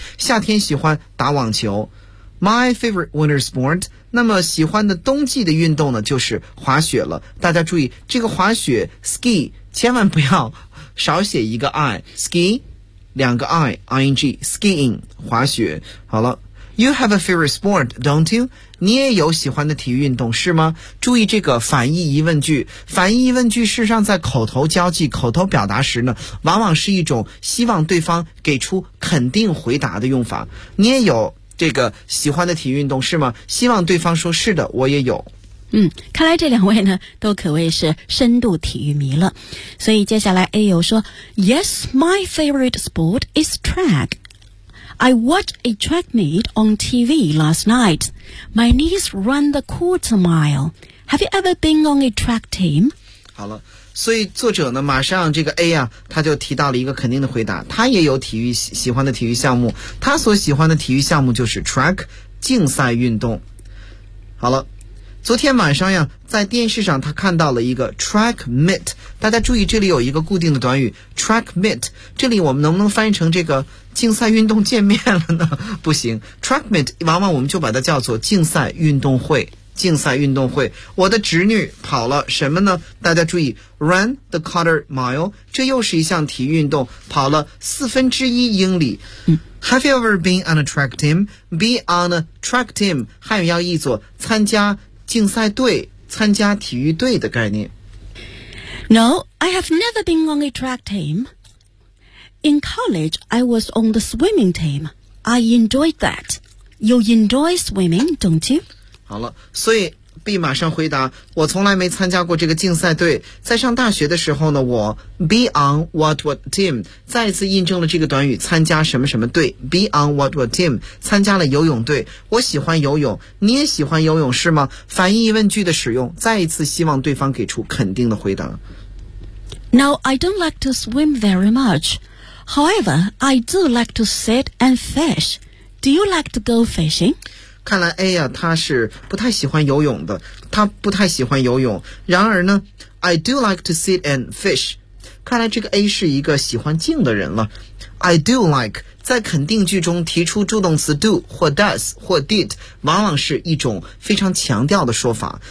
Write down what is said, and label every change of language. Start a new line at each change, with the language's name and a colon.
Chinese: 夏天喜欢打网球，
English: my favorite winter sport，
Chinese: 那么喜欢的冬季的运动呢就是滑雪了。大家注意这个滑雪 ski 千万不要少写一个 i， ski 两个 i， ing skiing 滑雪。好了，
English: You have a favorite sport, don't you?
Chinese: 你也有喜欢的体育运动是吗？注意这个反义疑问句。反义疑问句事实上在口头交际口头表达时呢，往往是一种希望对方给出肯定回答的用法。你也有这个喜欢的体育运动是吗？希望对方说是的，我也有。嗯，看来这两位呢都可谓是深度体育迷了。所以接下来 A 友说
English: Yes, my favorite sport is track. I watched a track meet on TV last night. My knees run the quarter mile. Have you ever been on a track team?
Chinese: 好了，所以作者呢马上这个 A 啊他就提到了一个肯定的回答，他也有体育喜欢的体育项目，他所喜欢的体育项目就是 track 竞赛运动。好了，昨天晚上呀在电视上他看到了一个 track meet， 大家注意这里有一个固定的短语 track meet， 这里我们能不能翻译成这个竞赛运动见面了呢？不行， track meet 往往我们就把它叫做竞赛运动会，竞赛运动会。我的侄女跑了什么呢？大家注意
English: run the quarter mile，
Chinese: 这又是一项体育运动，跑了四分之一英里。
English: Have you ever been on a track team? Be on a track team
Chinese: 汉语要译作参加竞赛队，参加体育队的概念。
English: No, I have never been on a track team. In college, I was on the swimming team. I enjoyed that. You enjoy swimming, don't you?
Chinese: 好了，所以 B 马上回答，我从来没参加过这个竞赛队。在上大学的时候呢，我
English: be on what what team
Chinese: 再一次印证了这个短语参加什么什么队， be on what what team 参加了游泳队。我喜欢游泳，你也喜欢游泳是吗？反义疑问句的使用，再一次希望对方给出肯定的回答。
English: No, I don't like to swim very much. However, I do like to sit and fish. Do you like to go fishing?
Chinese: 看来 A 呀，他是不太喜欢游泳的，他不太喜欢游泳。然而呢
English: ，I do like to sit and fish。
Chinese: 看来这个 A 是一个喜欢静的人了。
English: I do like
Chinese: 在肯定句中提出助动词 do 或 does 或 did， 往往是一种非常强调的说法。